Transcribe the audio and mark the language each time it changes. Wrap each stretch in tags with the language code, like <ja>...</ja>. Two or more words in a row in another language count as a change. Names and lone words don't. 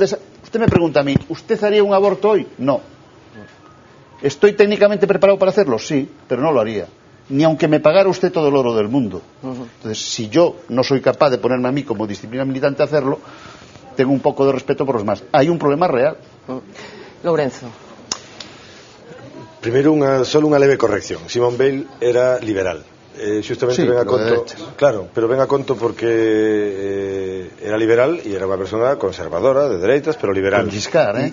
<es>Usted me pregunta a mí, ¿usted haría un aborto hoy? No. ¿Estoy técnicamente preparado para hacerlo? Sí, pero no lo haría. Ni aunque me pagara usted todo el oro del mundo. Entonces, si yo no soy capaz de ponerme a mí como disciplina militante a hacerlo, tengo un poco de respeto por los demás. Hay un problema real. Lorenzo.</es> <gl>Primeiro, solo unha leve corrección. Simone Veil era liberal. Justamente sí, ven a conto, claro, pero ven a conto porque era liberal e era unha persona conservadora, de dereitas, pero liberal. Con Giscard,</gl>